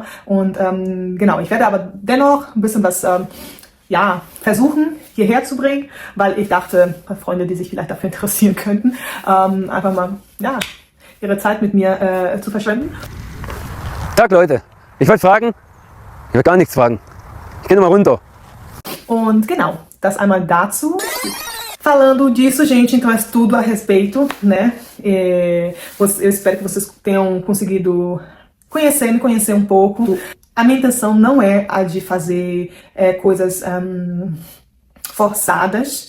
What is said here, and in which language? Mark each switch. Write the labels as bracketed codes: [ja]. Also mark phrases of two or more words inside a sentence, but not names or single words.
[de] Und genau, ich werde aber dennoch ein bisschen was versuchen, hierher zu bringen, weil ich dachte, Freunde, die sich vielleicht dafür interessieren könnten, einfach mal ihre Zeit mit mir zu verschwenden. Tag Leute, ich wollte fragen, ich will gar nichts fragen. Ich gehe nochmal runter. Und genau, das einmal dazu. [pt] Falando disso, gente, então é tudo a respeito, né? Eu espero que vocês tenham conseguido me conhecer um pouco. A minha intenção não é a de fazer coisas forçadas.